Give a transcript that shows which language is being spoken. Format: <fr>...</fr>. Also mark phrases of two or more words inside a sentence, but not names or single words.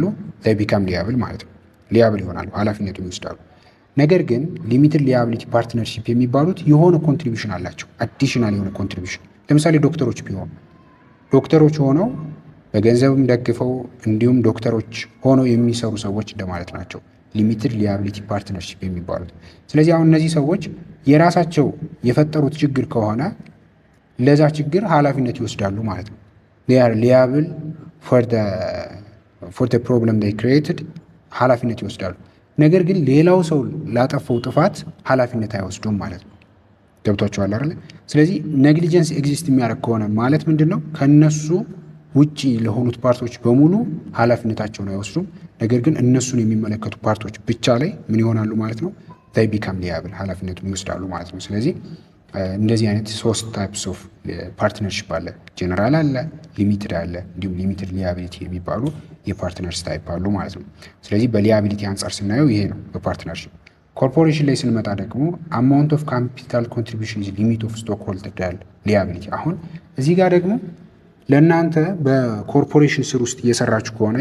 <en>become liable</en> <am>ማለት ነው። ሊያብል ይሆናሉ፣ ኃላፊነቱን ይወስዳሉ። ነገር ግን</am> <en>limited liability partnership</en> <am>የሚባሉት የሆነ ኮንትሪቢዩሽን አላቸው፣ አዲሽናል የሆነ ኮንትሪቢዩሽን። ለምሳሌ ዶክተሮች ቢሆኑ ዶክተሮች ሆነው በገንዘብም ደግፈው እንዲሁም ዶክተሮች ሆነው የሚሰሩ ሰዎች እንደማለት ናቸው</am> <en>limited liability partnership</en> <am>የሚባሉት። ስለዚህ አሁን እነዚህ ሰዎች የራሳቸው የፈጠሩት ችግር ከሆነ ለዛ ችግር ኃላፊነት ይወስዳሉ ማለት ነው።</am> <en>they are liable for the problem they created፣</en> <am>ኃላፊነት ይወስዳሉ። ነገር ግን ሌላው ሰው ላጠፋው ጥፋት ኃላፊነት አይወስዱም ማለት ነው። ገብቷቸዋል አይደል? ስለዚህ ኔግሊጀንስ ኤግዚስት የሚያደርግ ከሆነ ማለት ምንድን ነው? ከነሱ ውጪ ለሆኑት ፓርቶች በሙሉ ኃላፊነታቸውን አይወስዱም። ነገር ግን እነሱን የሚመለከቱ ፓርቶች ብቻ ላይ ምን ይሆናሉ ማለት ነው?</am> <en>they become liable፣</en> <am>ኃላፊነቱን ይወስዳሉ ማለት ነው። ስለዚህ እንደዚህ አይነት ሶስት</am> <en>types of partnership</en> <am>አለ። ጀነራል አለ፣ ሊሚትድ አለ፣ እንዲሁም</am> <en>limited liability</en> <am>የሚባሉ የፓርትነርስ ታይፕ አሉ ማለት ነው። ስለዚህ በሊያቢሊቲ አንጻር ስናየው ይሄ ነው በፓርትነርሺፕ። ኮርፖሬሽን ላይ ስንመጣ ደግሞ</am> <en>amount of capital contribution is limit of stock holder liability።</en> <am>አሁን እዚህ ጋር ደግሞ ለእናንተ በኮርፖሬሽን ስር ውስጥ እየሰራችሁ ከሆነ</am>